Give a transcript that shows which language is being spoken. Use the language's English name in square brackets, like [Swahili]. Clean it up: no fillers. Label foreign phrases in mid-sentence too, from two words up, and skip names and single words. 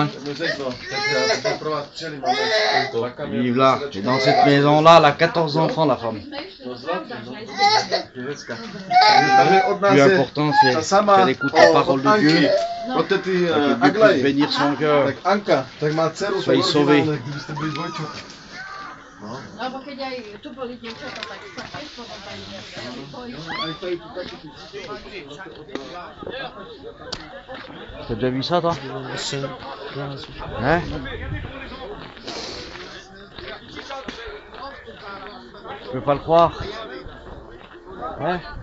[French] Hein. Ils vivent là. Et dans cette maison là, elle a 14 enfants la femme. Le plus important c'est qu'elle écoute la parole de Dieu. Que Dieu puisse bénir son cœur. Soyez sauvés. [Slovak] No bo keď aj tu boli dievčatá, tak tiež potom [French] T'as déjà vu ça toi? Hein? Je peux pas le croire. Hein?